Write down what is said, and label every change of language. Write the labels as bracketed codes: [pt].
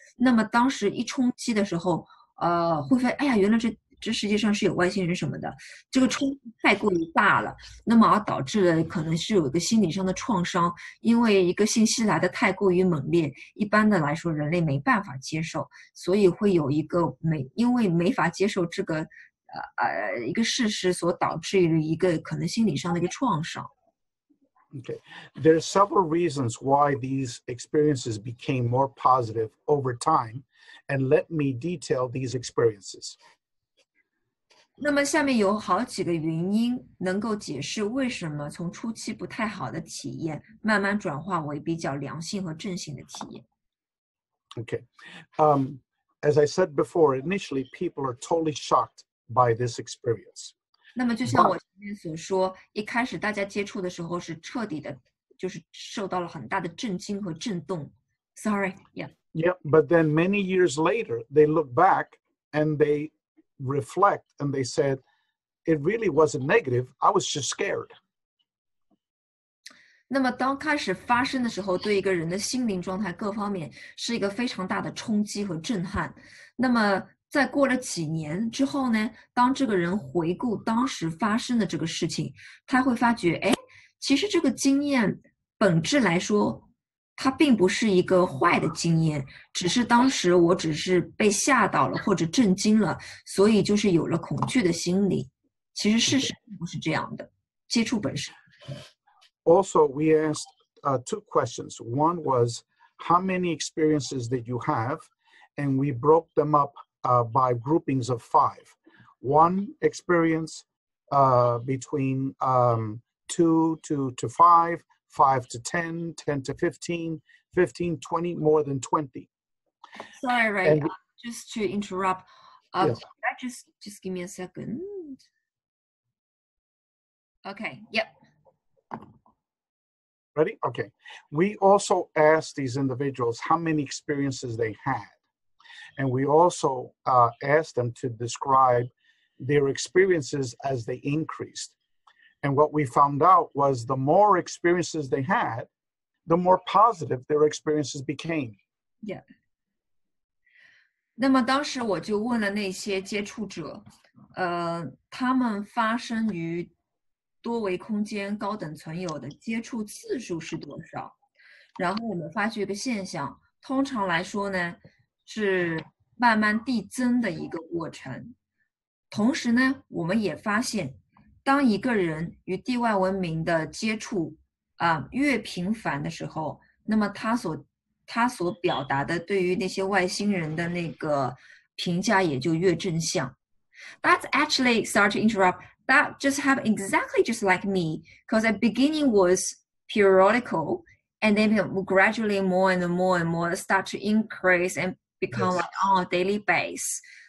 [zh] 那么当时一冲击的时候，会发现，哎呀，原来这世界上是有外星人什么的，这个冲击太过于大了，那么而导致了可能是有一个心理上的创伤，因为一个信息来的太过于猛烈，一般的来说人类没办法接受，所以会有一个因为没法接受这个一个事实所导致的一个可能心理上的一个创伤。 [en] Okay, there are several reasons why these experiences became more positive over time, and let me detail these experiences. [zh] 那么下面有好几个原因能够解释为什么从初期不太好的体验慢慢转化为比较良性和正性的体验。 [en] Okay. As I said before, initially people are totally shocked by this experience. [zh] 那么就像我前面所说，一开始大家接触的时候是彻底的，就是受到了很大的震惊和震动。 [en] Sorry, yeah. Yeah, but then many years later, they look back and they reflect and they said, it really wasn't negative. I was just scared. [zh] 那么当开始发生的时候，对一个人的心灵状态各方面是一个非常大的冲击和震撼。那么在过了几年之后呢，当这个人回顾当时发生的这个事情，他会发觉，哎，其实这个经验本质来说，它并不是一个坏的经验，只是当时我只是被吓到了或者震惊了，所以就是有了恐惧的心理。其实事实并不是这样的，接触本身。 [en] Also, we asked two questions. One was, how many experiences did you have? And we broke them up by groupings of 5. One experience between 2 to 5, 5 to 10, 10 to 15, 15, 20, more than 20. Sorry, Ray, just to interrupt. Yes. Just give me a second. Okay, yep. Ready? Okay. We also asked these individuals how many experiences they had. And we also asked them to describe their experiences as they increased. And what we found out was the more experiences they had, the more positive their experiences became. Yeah. [zh] 那么当时我就问了那些接触者，他们发生于多维空间高等存有的接触次数是多少？然后我们发觉一个现象，通常来说呢，是慢慢递增的一个过程。同时呢，我们也发现，当一个人与地外文明的接触越频繁的时候，那么他所表达的对于那些外星人的那个评价也就越正向。 [en] That's actually, sorry to interrupt, that just happened exactly just like me, because the beginning was periodical, and then gradually more and more and more start to increase and become like on a daily basis.